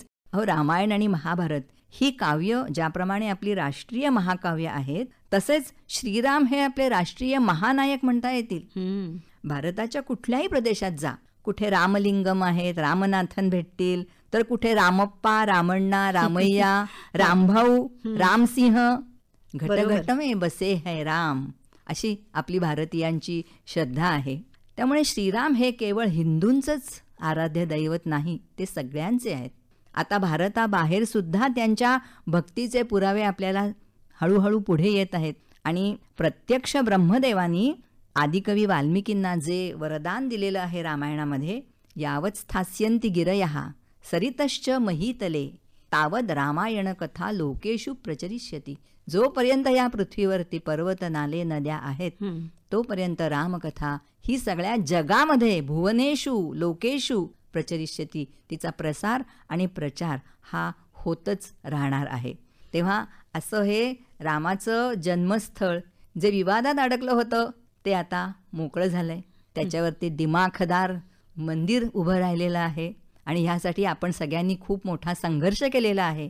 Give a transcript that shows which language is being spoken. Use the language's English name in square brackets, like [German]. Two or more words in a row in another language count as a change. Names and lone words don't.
[Marathi] अहो, रामायण आणि महाभारत ही काव्य ज्याप्रमाणे आपली राष्ट्रीय महाकाव्य आहेत, तसेच श्रीराम हे आपले राष्ट्रीय महानायक म्हणता येतील. भारताच्या कुठल्याही प्रदेशात जा, कुठे रामलिंगम आहेत, रामनाथन भेटतील, तर कुठे रामप्पा, रामण्णा, रामय्या, रामभाऊ, रामसिंह, [Hindi] घटघट में बसे है राम, [Marathi] अशी आपली भारतीयांची श्रद्धा आहे. त्यामुळे श्रीराम हे केवळ हिंदूंचंच आराध्य दैवत नाही, ते सगळ्यांचे आहेत. आता भारताबाहेर सुद्धा त्यांच्या भक्तीचे पुरावे आपल्याला हळूहळू पुढे येत आहेत. आणि प्रत्यक्ष ब्रह्मदेवानी आदिकवी वाल्मिकींना जे वरदान दिलेलं आहे रामायणामध्ये, [Sanskrit] यावत स्थास्यन्ति गिरयः सरितश्च महीतले तावद रामायण कथा लोकेषु प्रचरिष्यति. [Marathi] जोपर्यंत या पृथ्वीवरती पर्वत, नाले, नद्या आहेत, तोपर्यंत रामकथा ही सगळ्या जगामध्ये [Sanskrit] भुवनेषु लोकेषु प्रचरिष्यति, [Marathi] तिचा प्रसार आणि प्रचार हा होतच राहणार आहे. तेव्हा असं हे रामाचं जन्मस्थळ जे विवादात अडकलं होतं ते आता मोकळं झालंय. त्याच्यावरती दिमाखदार मंदिर उभं राहिलेलं आहे आणि ह्यासाठी आपण सगळ्यांनी खूप मोठा संघर्ष केलेला आहे.